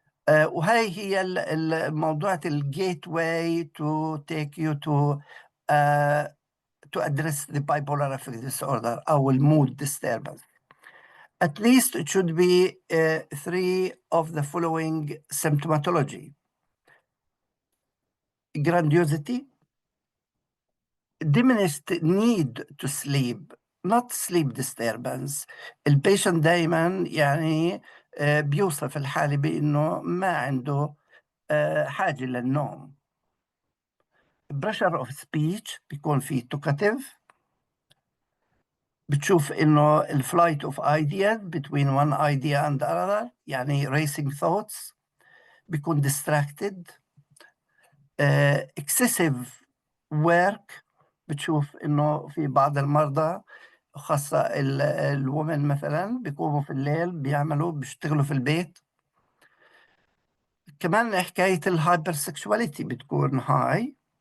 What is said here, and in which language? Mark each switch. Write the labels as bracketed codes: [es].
[ar] وهي هي الموضوع الجيت واي [en] to take you to address the bipolar affective disorder أو mood disturbance. At least it should be 3 of the following symptomatology: grandiosity, diminished need to sleep, not sleep disturbance. [ar] البيشنت دايما يعني بيوصف الحالة بأنه ما عنده حاجة للنوم. [en] pressure of speech [ar] بيكون فيه [en] talkative. [ar] بتشوف انه [en] الفلايت of ideas between one idea and another يعني racing thoughts. بيكون distracted. excessive work. [ar] بتشوف انه في بعض المرضى خاصة الومن مثلا بيقوموا في الليل بيشتغلوا في البيت. كمان حكاية الهايبر سكشواليتي بتكون هاي.